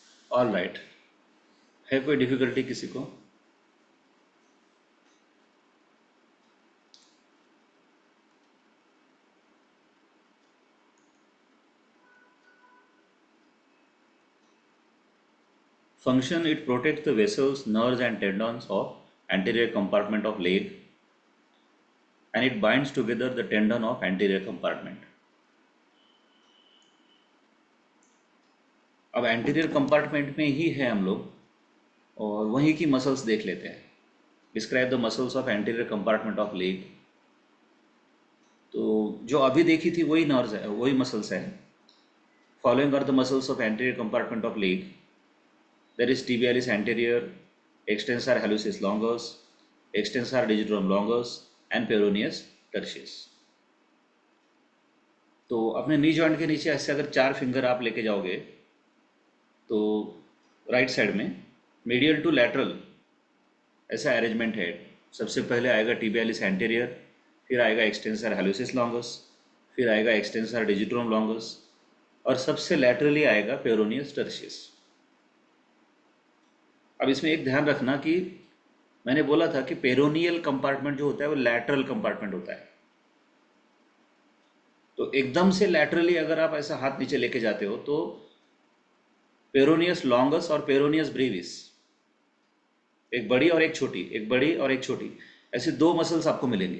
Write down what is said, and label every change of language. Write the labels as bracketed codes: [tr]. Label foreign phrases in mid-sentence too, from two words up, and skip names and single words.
[en] all right, [hi] है कोई डिफिकल्टी किसी को? [en] Function, it protects the vessels, nerves and tendons of anterior compartment of leg, and it binds together the tendon of anterior compartment. [hi] अब [en] anterior compartment [hi] में ही है हम लोग, और वहीं की मसल्स देख लेते हैं. [en] describe the muscles of anterior compartment of leg. [hi] तो जो अभी देखी थी वही नर्व्स है, वही मसल्स है. [en] following are the muscles of anterior compartment of leg. there is tibialis anterior, extensor hallucis longus, extensor digitorum longus and peroneus tertius. [hi] तो अपने [en] knee joint [hi] के नीचे ऐसे अगर 4 फिंगर आप लेके जाओगे तो [en] right side [hi] में [en] medial to lateral [hi] ऐसा अरेंजमेंट है. सबसे पहले आएगा [en] tibialis anterior, [hi] फिर आएगा [en] extensor hallucis longus, फिर आएगा extensor digitorum longus, और सबसे लैटरली आएगा peroneus tertius. [hi] अब इसमें एक ध्यान रखना कि मैंने बोला था कि [en] peroneal compartment [hi] जो होता है वो [en] lateral compartment [hi] होता है. तो एकदम से लैटरली अगर आप ऐसा हाथ नीचे लेके जाते हो तो [en] peroneus longus [hi] और [en] peroneus brevis, [hi] एक बड़ी और एक छोटी, एक बड़ी और एक छोटी, ऐसे 2 मसल्स आपको मिलेंगे.